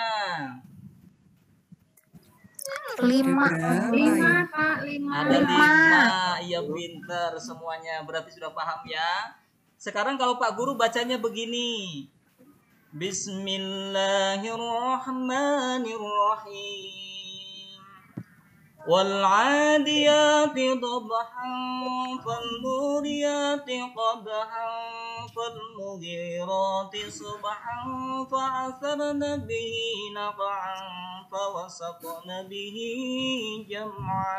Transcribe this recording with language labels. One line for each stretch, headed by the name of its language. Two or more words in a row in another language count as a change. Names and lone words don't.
Indonesian: 5. Berapa ya? 5, Pak. 5. Ada 5. Iya, pinter semuanya. Berarti sudah paham ya. Sekarang kalau Pak Guru bacanya begini. Bismillahirrahmanirrahim.
Arabic: والعاديات ضبحا فالموريات قدحا فالمغيرات صبحا فأثرن به نقعا فوسطن به جمعا.